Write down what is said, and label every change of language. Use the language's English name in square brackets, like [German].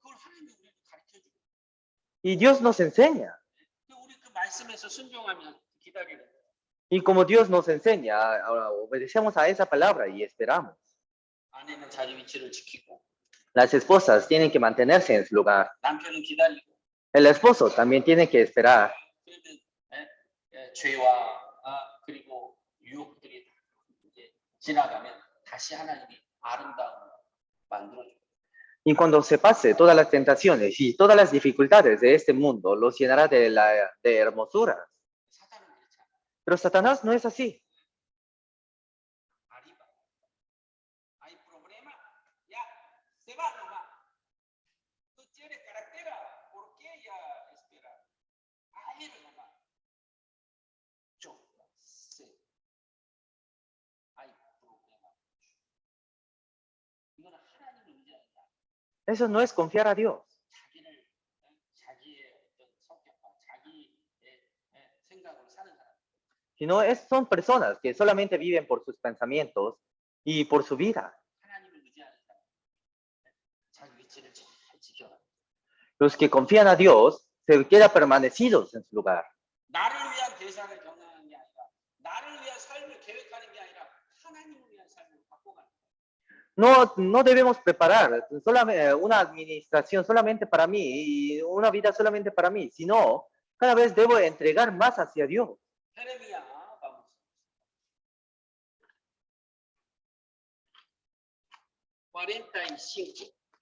[Korean] 그걸 하나님이 우리한테 가르쳐주고 [Spanish] Y Dios nos enseña. [Korean] 우리 그 말씀에서 순종하면 기다리는 거예요. [Spanish] Y como Dios nos enseña, ahora obedecemos a esa palabra y esperamos. [Korean] 아내는 자기 위치를 지키고 [Spanish] Las esposas tienen que mantenerse en su lugar. [Korean] 남편은 기다리고 [Spanish] El esposo también tiene que esperar. [Korean] 그러면 죄와 그리고 유혹들이 이제 지나가면 다시 하나님이 아름다움을 만들어줘요. [Spanish] Y cuando se pase todas las tentaciones y todas las dificultades de este mundo, los llenará de hermosuras. [Korean] 사단은 그렇지 않아. [Spanish] Pero Satanás no es así. arriba. Hay problema, ya, se va nomás. Tú tienes carretera, ¿por qué ya esperar? Ahí nomás. Yo sé. Hay problema. [Korean] 이거는 하나님을 의지한다. [Spanish] Eso no es confiar a Dios. [Korean] 자기의 어떤 성격과 자기의 생각으로 사는 사람. [Spanish] Sino son personas que solamente viven por sus pensamientos y por su vida. [Korean] 하나님을 의지하는 사람. 자기 위치를 잘 지켜라. [Spanish] Los que confían a Dios se quedan permanecidos en su lugar. [Korean] 나를 위한 대상을 경영하는 게 아니라 나를 위한 삶을 계획하는 게 아니라 하나님을 위한 삶을 바꿔가는 거예요. [Spanish] No debemos preparar solamente una administración solamente para mí y una vida solamente para mí, sino cada vez debo entregar más hacia Dios. Jeremías, vamos. 45.